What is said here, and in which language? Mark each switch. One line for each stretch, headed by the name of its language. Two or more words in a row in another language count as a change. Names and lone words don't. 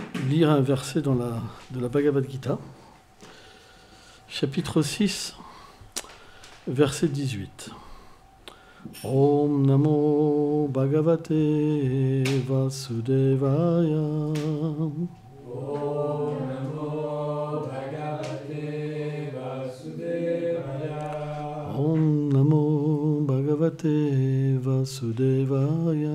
French: lire un verset de la Bhagavad Gita, chapitre 6, verset 18.
Sanskrit: Om Namo Bhagavate Vasudevaya. Om Namo Bhagavate Vasudevaya. Om Namo Bhagavate Vasudevaya.